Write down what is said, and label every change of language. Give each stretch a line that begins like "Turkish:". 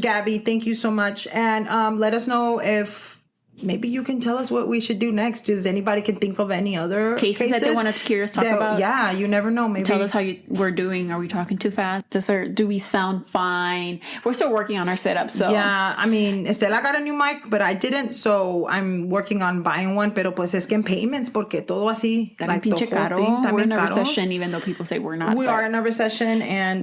English: Gabby, thank you so much. And let us know if maybe you can tell us what we should do next. Does anybody can think of any other cases that they want to hear us talk about? Yeah, you never know. Maybe tell us how we're doing. Are we talking too fast? Do we sound fine? We're still working on our setup. So yeah, I mean, Estela got a new mic, but I didn't. So I'm working on buying one.
Spanish: Pero pues es que en payments, porque todo así, like pinche caro.
English: We're in a recession, even though people say we're not. We are in a recession, and